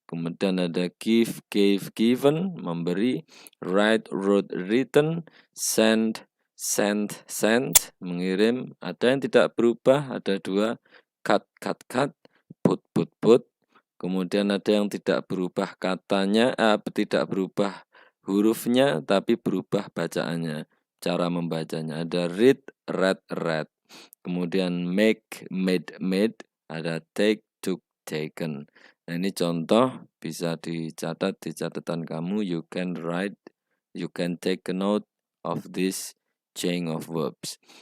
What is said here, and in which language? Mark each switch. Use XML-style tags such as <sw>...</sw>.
<id>Kemudian ada give, gave, given, memberi, write, wrote, written, send, sent, sent, mengirim. Ada yang tidak berubah, ada 2, cut, cut, cut, put, put, put. Kemudian ada yang tidak berubah katanya, tidak berubah hurufnya, tapi berubah bacaannya, cara membacanya. Ada read, read, read. Kemudian make, made, made. Ada take, took, taken. Nah, ini contoh bisa dicatat di catatan kamu.</id> <en>You can take a note of this chain of verbs.</en>